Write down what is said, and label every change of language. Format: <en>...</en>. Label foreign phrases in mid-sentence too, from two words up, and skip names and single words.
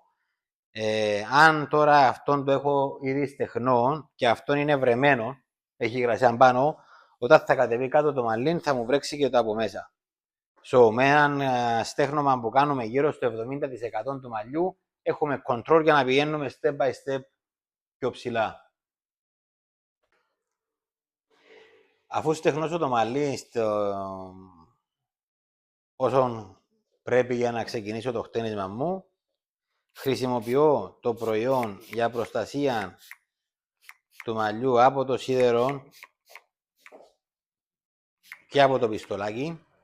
<el>Αν τώρα αυτόν το έχω ήδη στεγνό και αυτόν είναι βρεμένο, έχει υγρασία πάνω, όταν θα κατεβεί κάτω το μαλλί θα μου βρέξει και το από μέσα. Με έναν στέγνομα που κάνουμε γύρω στο 70% του μαλλιού, έχουμε control για να πηγαίνουμε</el> <en>step by step</en> <el>πιο ψηλά. Αφού στεγνώσω το μαλλί όσον πρέπει για να ξεκινήσω το χτένισμα μου, χρησιμοποιώ το προϊόν για προστασία του μαλλιού από το σίδερο και από το πιστολάκι.</el>